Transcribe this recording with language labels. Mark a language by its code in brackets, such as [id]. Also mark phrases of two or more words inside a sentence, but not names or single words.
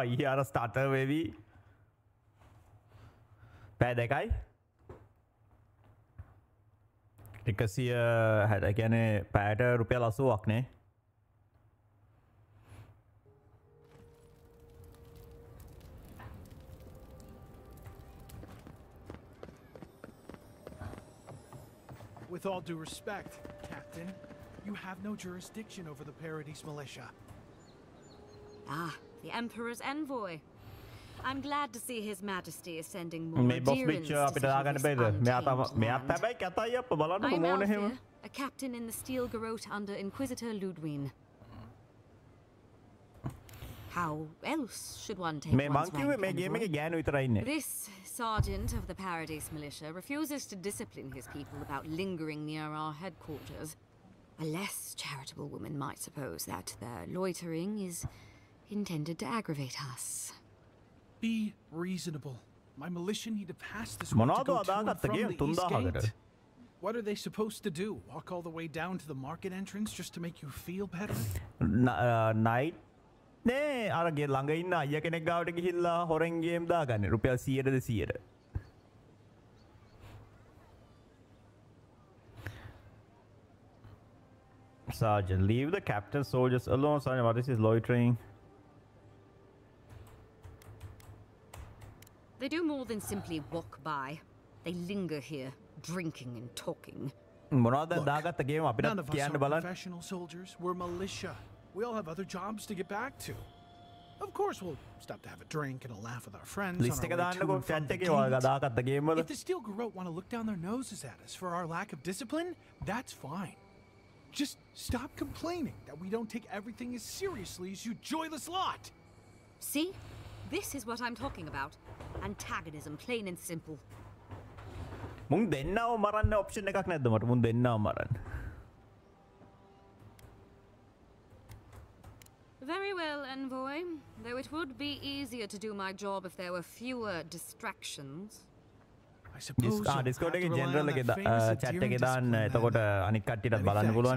[si] ඊයේ අර ස්ටාර්ටර් වෙවි පැය දෙකයි 160 කියන්නේ පැයට රුපියල් 80ක් නේ. [en] With all due respect, Captain, you have no jurisdiction over the Paradise Militia. Ah, the Emperor's envoy. I'm glad to see His Majesty is sending more [si] මේ බොස් [en] adherents [si] පිච් [en] to [si] අපිට [en] settle [si] දාගන්න [en] this [si] බැයිද? මෙයාත් [en] untamed land. [si] හැබැයි කැතයි අප්ප බලන්නකො [en] I'm [si] මොන එහෙම. [en] Alfir, a captain in the Steel Garrote under Inquisitor Ludwig. How else should one take [si] මේ [en] one's [si] මං කිව්වේ [en] rank, [si] මේ ගේම් [en] envoy? [si] එකේ ගෑනු විතරයි ඉන්නේ. [en] This sergeant of the Paradise Militia refuses to discipline his people about lingering near our headquarters. A less charitable woman might suppose that their loitering is intended to aggravate us. Be reasonable. My militia need to pass this way to [si] මොනවද [en] go to and [si] අදාගත්ත [en] from [si] ගේම් [en] the east [si] 3000කට? [en] gate. What are they supposed to do? Walk all the way down to the market entrance just to make you feel better? [si] නයිට් නේ අර ගේ ළඟ ඉන්න අයියා කෙනෙක් ගාවට ගිහිල්ලා හොරෙන් ගේම් දාගන්නේ රුපියල් 100ද 200ද. [en] Sergeant, leave the captain soldiers alone. Sergeant, what is this loitering? They do more than simply walk by. They linger here, drinking and talking. [si] මොනවද දාගත්ත ගේම අපිට [en] None of us [si] කියන්න [en] are [si] බලන්න. [en] professional soldiers. We're militia. We all have other jobs to get back to. Of course, we'll stop to have a drink and a laugh with our friends. [si] ලිස්ට් එක [en] on our way to [si] දාන්නකො [en] and from [si] chat [en] the [si] එකේ ඔයාලා [en] gate. [si] දාගත්ත ගේම් වල. [en] If the Steel Garrote want to look down their noses at us for our lack of discipline, that's fine. Just stop complaining that we don't take everything as seriously as you joyless lot. See? This is what I'm talking about. Antagonism, plain and simple. [si] මුන් දෙන්නව මරන්න ඔප්ෂන් එකක් නැද්ද මට? මුන් දෙන්නව මරන්න. [en] Very well, envoy. Though it would be easier to do my job if there were fewer distractions. I suppose you'll have [si] Discord [en] to [si] එකේ [en] rely [si] general [en] on [si] එකේ [en] that famous [si] chat එකේ [en] adherent [si] දාන්න. [en] discipline [si] එතකොට [en] then. [si] අනිත් කට්ටියටත් [en] Many [si] බලන්න [en] thanks, [si] පුළුවන්.